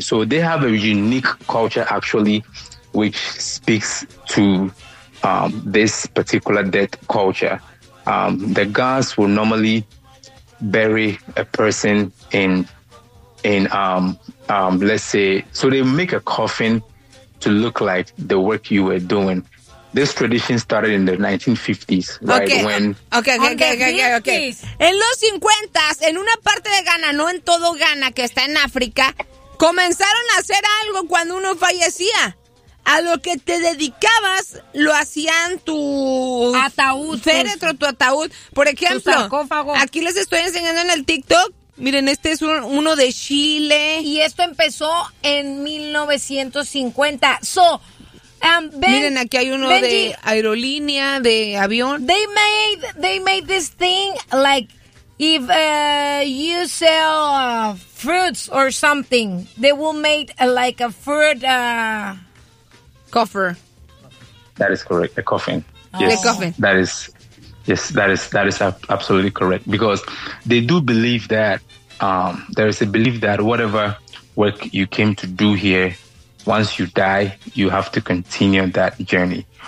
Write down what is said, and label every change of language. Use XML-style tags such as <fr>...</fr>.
<en>So they have a unique culture, actually, which speaks to this particular death culture. The Gans will normally bury a person in let's say, so they make a coffin to look like the work you were doing. This tradition started in the 1950s, okay, right when... Okay.</en> <es>En los 50s, en una parte de Ghana, no en todo Ghana, que está en África, comenzaron a hacer algo cuando uno fallecía. A lo que te dedicabas, lo hacían tu... ataúd. Féretro, tu ataúd. Por ejemplo, aquí les estoy enseñando en el TikTok. Miren, este es uno de Chile. Y esto empezó en 1950. Miren, aquí hay uno Benji, de aerolínea, de avión.</es> <en>They made this thing like if you sell fruits or something, they will make like a fruit coffer. That is correct, a coffin. Oh. Yes, a coffin. That is absolutely correct, because they do believe that there is a belief that whatever work you came to do here, once you die, you have to continue that journey.</en>